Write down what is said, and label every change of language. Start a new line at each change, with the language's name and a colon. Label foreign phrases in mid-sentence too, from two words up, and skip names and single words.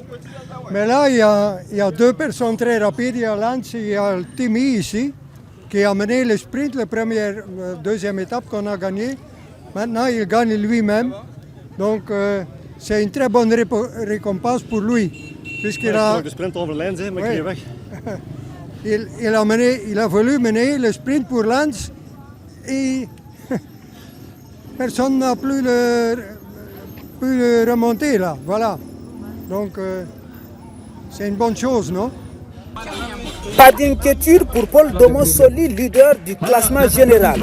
French: Mais là, il y a 2 personnes très rapides. Il y a Lance et il y a Timi ici, qui a mené le sprint, la deuxième étape qu'on a gagnée. Maintenant, il gagne lui-même. Donc, c'est une très bonne récompense pour lui. Puisqu'il a...
Dutch: de sprint over Lens, maar ik weg.
French: Il a voulu mener le sprint pour Lens et personne n'a pu le remonter là. Voilà. Donc, c'est une bonne chose, non? Pas d'inquiétude pour Paul Domosoli, leader du classement général.